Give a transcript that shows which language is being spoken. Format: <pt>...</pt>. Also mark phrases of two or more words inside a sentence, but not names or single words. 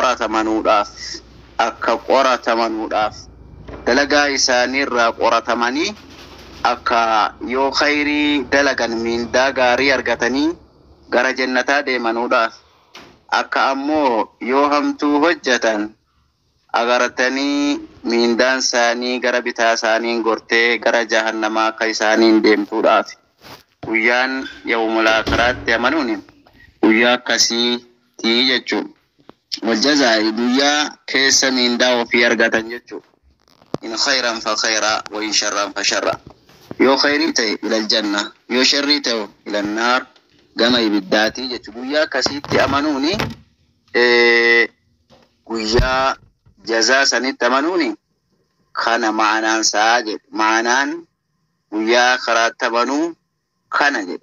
<om>qoratamanuudhaaf dalagaa isaaniirraa qoratamanii akka yoo khayrii dalagan mindaa gaarii argatanii gara jannataa deemanuudhaaf akka ammoo yoo hamtuu hojjetan agartanii mindaan isaanii gara bitaa isaaniin gortee gara jahannamaa akka isaaniin deemtuudhaaf guyyaan</om> <ar>يوم الآخرة</ar> <om>amanuun guyyaa akkasiitii jechuudha. Wajjazaa'i guyyaa keessa mindaa ofii argatan jechuudha.</om> <ar>إن خيرا فخير وإن شرا فشر.</ar> <om>Yoo khayrii ta'e</om> <ar>إلى الجنة,</ar> <om>yoo sharrii ta'e</om> <ar>إلى النار</ar> <om>gama ibiddaatii jechuudha. Guyyaa akkasiitti amanuuni guyyaa jazaa sanitti amanuuni kana ma'anaan isaa jedhe. Ma'anaan guyyaa karaatti amanuu kana jedhe.</om>